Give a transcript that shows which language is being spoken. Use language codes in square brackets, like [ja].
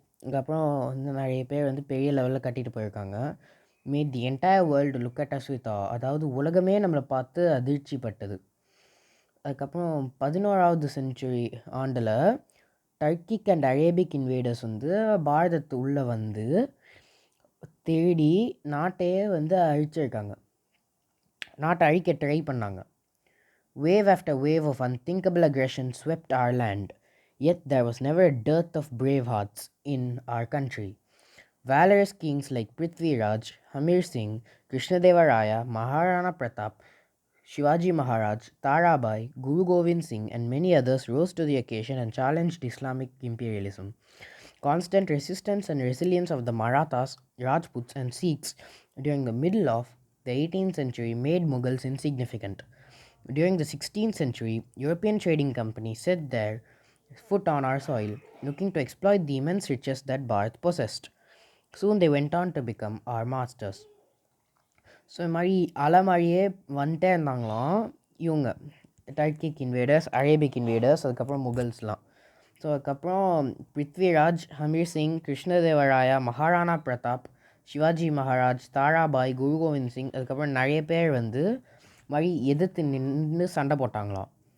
[ta] அதுக்கப்புறம் நிறைய பேர் பெரிய லெவலில் கட்டிட்டு போயிருக்காங்க. [en] made the entire world look at us with ah, [ta] அதாவது உலகமே நம்மளை பார்த்து அதிர்ச்சி பட்டது. அதுக்கப்புறம் 11வது செஞ்சுரி ஆண்டில் [en] Turkic and Arabic invaders [ta] பாரதத்து உள்ளே தேடி நாட்டையே அழிச்சிருக்காங்க, நாட்டை அழிக்க ட்ரை பண்ணாங்க. [en] Wave after wave of unthinkable aggression swept our land, yet there was never a dearth of brave hearts in our country. Valorous kings like Prithvi Raj, Hamir Singh, Krishnadeva Raya, Maharana Pratap, Shivaji Maharaj, Tarabai, Guru Govind Singh and many others rose to the occasion and challenged Islamic imperialism. Constant resistance and resilience of the Marathas, Rajputs and Sikhs during the middle of the 18th century made Mughals insignificant. During the 16th century, European trading companies set their foot on our soil, looking to exploit the immense riches that Bharat possessed. Soon they went on to become our masters. [ta] So இது மாதிரி அலைமாரியே வந்துட்டே இருந்தாங்களாம் இவங்க டர்க்கிக் invaders, Arabic invaders, அதுக்கப்புறம் முகல்ஸ்லாம். So அதுக்கப்புறம் பிருத்விராஜ், ஹமீர் சிங், கிருஷ்ணதேவராயா, மகாராணா பிரதாப், சிவாஜி மகாராஜ், தாராபாய், குரு கோவிந்த் சிங், அதுக்கப்புறம் நிறைய பேர் மாதிரி எதிர்த்து நின்று சண்டை போட்டாங்களாம்.